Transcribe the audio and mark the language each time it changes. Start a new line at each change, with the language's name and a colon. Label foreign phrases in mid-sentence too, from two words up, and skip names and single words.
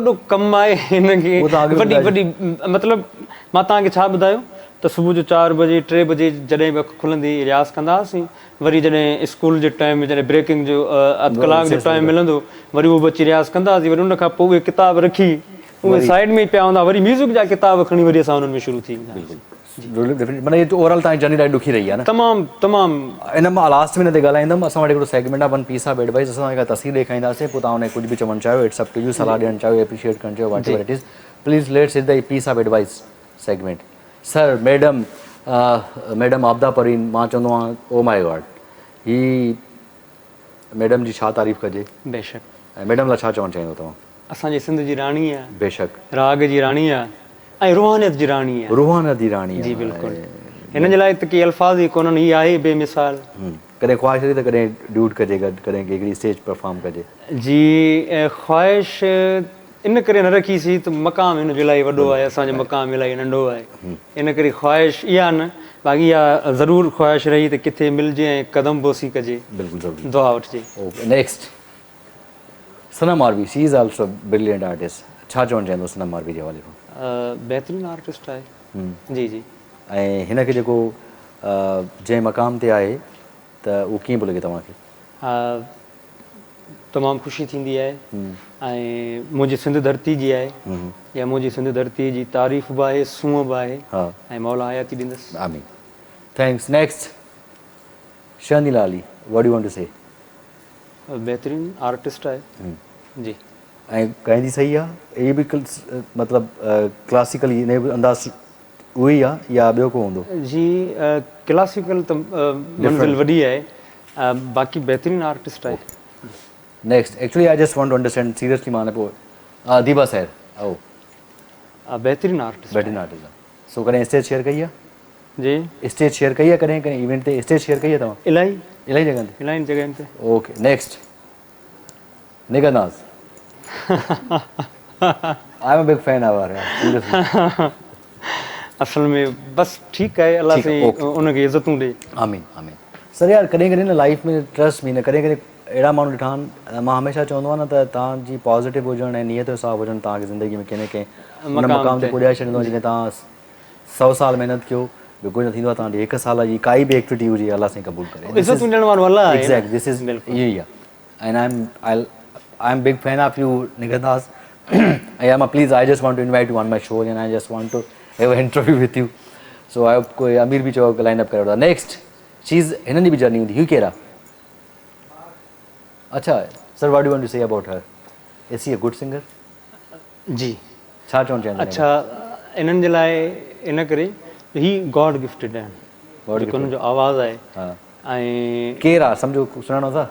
Sindhi: वॾो कमु आहे हिनखे वॾी वॾी मतिलबु मां तव्हांखे छा ॿुधायो त सुबुह जो 4 बजे 3 बजे जॾहिं बि अखि खुलंदी रियाज़ कंदा हुआसीं वरी जॾहिं स्कूल जे टाइम में जॾहिं ब्रेकिंग जो अधु कलाक जो टाइम मिलंदो वरी उहो बि अची रियाज़ कंदा हुआसीं वरी उन खां पोइ उहे किताब रखी उहे साइड में ई पिया हूंदा वरी म्यूज़िक जा किताब खणी वरी असां हुननि में शुरू थी वेंदा माना इहो ओवरऑल तव्हांजी जर्नी ॾाढी ॾुखी रही आहे न तमामु तमामु इन मां लास्ट में न ते ॻाल्हाईंदुमि असां वटि हिकिड़ो सेगमेंट आहे
English: one piece of advice
Sindhi: असां तव्हांखे तस्वीर ॾेखारींदासीं पोइ तव्हां हुन कुझु बि चवणु चाहियो
English: it's up to you
Sindhi: सलाह ॾियणु चाहियो एप्रिशिएट करणु चाहियो
English: what ever it is please let's it the piece of advice segment sir madam
Sindhi: आपदा परवीन मां चवंदो आहियां
English: oh my god
Sindhi: ही मैडम जी छा तारीफ़ कजे बेशक ऐं मैडम लाइ छा चवणु चाहींदो तव्हां असांजे सिंध जी राणी आहे बेशक राग जी राणी आहे ऐं रुहानियत जी राणी आहे रुहानियत जी राणी जी बिल्कुलु हिन जे लाइ त के अल्फाज़ ई कोन्हनि हीअ आहे बेमिसाल कॾहिं ख़्वाहिश हुई त कॾहिं ड्यूट कजे गॾु कॾहिं हिकिड़ी
English: stage perform
Sindhi: कजे जी ख़्वाहिश इन करे न रखीसीं त मक़ाम हिन जो इलाही वॾो आहे असांजो मक़ाम इलाही नंढो आहे इन करे ख़्वाहिश इहा न बाक़ी इहा ज़रूरु ख़्वाहिश रही त किथे मिलिजे ऐं कदम बोसी कजे बिल्कुलु ज़रूरु दुआ वठिजे
English: ok next Sanam Aarvi she is also brilliant artist
Sindhi: छा चवणु चाहींदो सनम आरवी जे हवाले खां बहितरीनु आर्टिस्ट आहे जी जी ऐं हिनखे जेको जंहिं मक़ाम ते आहे त उहो कीअं पियो लॻे तव्हांखे तमामु ख़ुशी थींदी आहे ऐं मुंहिंजी सिंध धरती जी आहे या मुंहिंजी सिंध धरती जी तारीफ़ बि आहे सूंहं बि आहे ऐं मौला हयाती ॾींदुसि
English: आमीन thanks next शर्नी लाली what do want to say
Sindhi: बहितरीनु आर्टिस्ट आहे जी ऐं ॻाईंदी सही आहे इहे बि मतिलबु क्लासिकल इन बि अंदाज़ उहो ई आहे या ॿियो को हूंदो जी क्लासिकल त मंज़िल वॾी आहे बाक़ी बहितरीनु आर्टिस्ट आहे
English: next actually I just want to understand seriously
Sindhi: माने पोइ
English: दीबा सैर ओ
Sindhi: बहितरीनु आर्टिस्ट आहे सो कॾहिं
English: stage share
Sindhi: कई आहे जी
English: stage share
Sindhi: कई आहे कॾहिं कॾहिं इवेंट ते
English: stage share
Sindhi: कई आहे तव्हां इलाही जॻहनि ते
English: ok next
Sindhi: निगनाज़
English: I am a big fan of
Sindhi: असल में बस ठीकु आहे अलाह साईं उनखे इज़तूं ॾे आमीन आमीन सर यार कॾहिं कॾहिं न लाइफ में
English: trust me
Sindhi: न कॾहिं कॾहिं अहिड़ा माण्हू ॾिठा आहिनि मां हमेशह चवंदो आहियां न त तव्हांजी पॉज़िटिव हुजणु ऐं नियत जो साफ़ हुजणु तव्हांखे ज़िंदगी में कंहिं न कंहिं हुन मक़ाम ते पुॼाए छॾींदो जॾहिं तव्हां 100 साल महिनत कयो ॿियो कुझु न थींदो आहे तव्हांजी 1 साल जी काई बि एक्टिविटी हुजे अलाह साईं क़बूल करे
English: exact this is
Sindhi: इहो ई आहे
English: and I am big fan of you
Sindhi: निगनाज़ ऐं
English: please I just want to invite you on my show and I just want to have an interview with you so I hope
Sindhi: कोई अमीर बि चओ
English: line up
Sindhi: करे वठो नेक्स्ट चीज़ हिननि जी बि जर्नी हूंदी हुई कहिड़ा अच्छा
English: sir what do want to say about her is she a good singer
Sindhi: जी छा चवणु चाहींदा अच्छा इन्हनि जे लाइ इन करे ही
English: god gifted
Sindhi: आहिनि जेको हुननि जो आवाज़ु आहे ऐं केरु आहे सम्झो सुञाणो था